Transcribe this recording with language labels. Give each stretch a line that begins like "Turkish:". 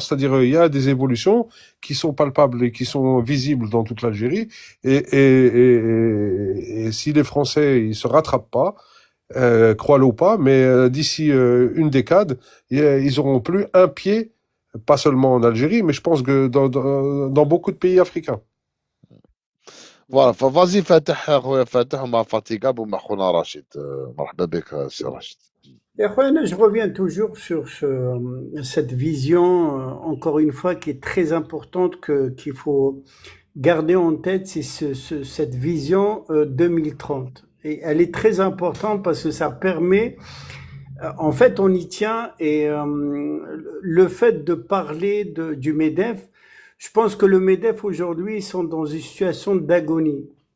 French: C'est-à-dire, il y a des évolutions qui sont palpables et qui sont visibles dans toute l'Algérie. Et si les Français, ils se rattrapent pas, crois-le ou pas, mais d'ici une décade, ils auront plus un pied, pas seulement en Algérie, mais je pense que dans beaucoup de pays africains. Voilà, vas-y
Arabic: فاتح اخويا فاتح مع فاتيكاب ومع خونا راشد. مرحبا بك سي راشد.
French: Je reviens toujours sur cette vision, encore une fois, qui est très importante, qu'il faut garder en tête, c'est cette vision 2030. Et elle est très importante parce que ça permet, en fait, on y tient, et le fait de parler du MEDEF, je pense que le MEDEF aujourd'hui, ils sont dans une situation d'agonie.